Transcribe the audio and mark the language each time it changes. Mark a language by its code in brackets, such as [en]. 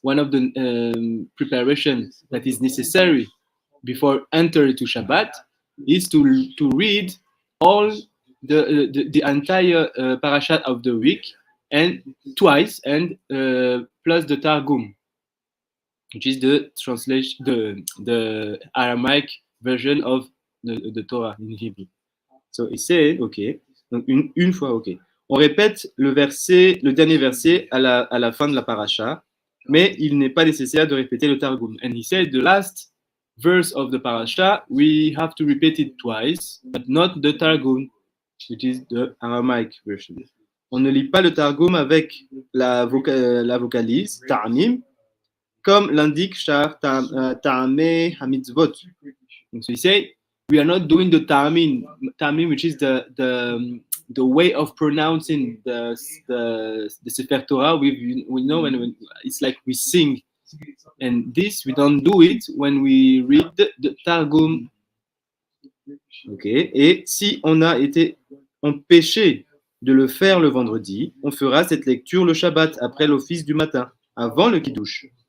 [en] the preparation that is necessary before entering to Shabbat is to read all the entire parashat of the week and twice, and plus the Targum, which is the translation, the Aramaic version of the Torah in Hebrew. So he said, okay, [fr] donc une fois, ok. On répète le dernier verset à la fin de la paracha, mais il n'est pas nécessaire de répéter le Targum. [en] And he said the last verse of the parasha, we have to repeat it twice, but not the Targum, which is the Aramaic version. [fr] On ne lit pas le Targum avec la vocalise, ta'amim, comme l'indique Shar Ta'ameh Hamitzvot. [en] So he say, we are not doing the ta'amim, which is the way of pronouncing the Sefer Torah. We know when it's like we sing, and this we don't do it when we read the Targum. Ok. [fr] Et si on a été empêché de le faire le vendredi, on fera cette lecture le Shabbat après l'office du matin, avant le Kiddush.